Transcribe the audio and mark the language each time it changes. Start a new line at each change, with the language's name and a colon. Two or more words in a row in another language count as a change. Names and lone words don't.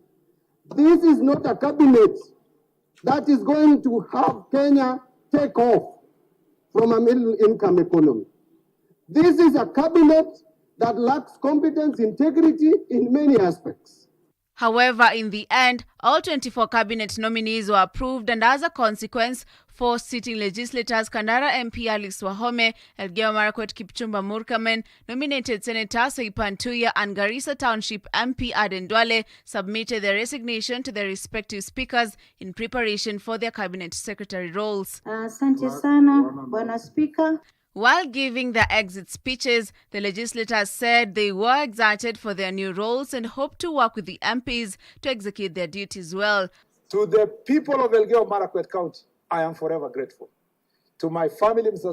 English: This is not a cabinet that is going to have Kenya take off from a middle-income economy. This is a cabinet that lacks competence, integrity in many aspects. However, in the end, all 24 cabinet nominees were approved, and as a consequence, 4 sitting legislators, Kandara MP Alice Wahome, Elgeyo Marakwet Kipchumba Murkomen, nominated Senator Saipan Tuya, and Garissa Township MP Aden Duale submitted their resignation to their respective speakers in preparation for their cabinet secretary roles.
Swahili: Asante sana, Bwana Speaker.
English: While giving their exit speeches, the legislators said they were excited for their new roles and hope to work with the MPs to execute their duties well. To the people of Elgeyo Marakwet County, I am forever grateful. To my family, Mr.